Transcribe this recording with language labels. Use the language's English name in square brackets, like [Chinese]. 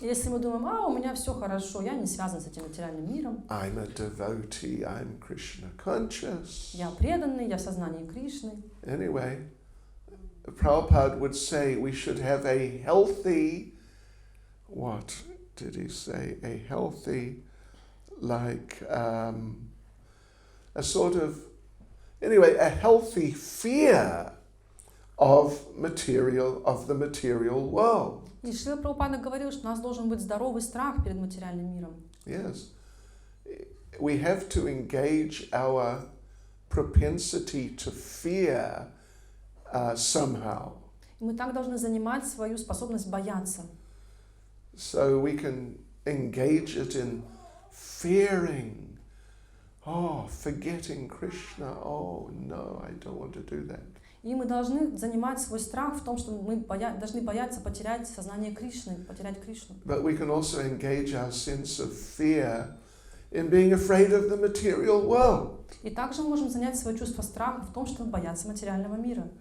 [Russian] если мы думаем, у меня все хорошо, я не связан с этим материальным миром, [English] I'm a devotee, I'm Krishna conscious. [Russian] я преданный, я в сознании Кришны. [English] Anyway, Prabhupada would say we should have a healthy, what did he say? A healthy, like a sort of, anyway, a healthy fear of the material world. [Russian] И Шрила Прабхупада говорил, что у нас должен быть здоровый страх перед материальным миром. [English] Yes. We have to engage our propensity to fear somehow. [Russian] И мы так должны занимать свою способность бояться. [English] So we can engage it in fearing, forgetting Krishna. Oh no, I don't want to do that. [Russian] И мы должны занимать свой страх в том, что мы должны бояться потерять сознание Кришны, потерять Кришну. [English] But we can also engage our sense of fear in being afraid of the material world. [Russian] И также мы можем занять свое чувство страха в том, чтобы бояться материального мира.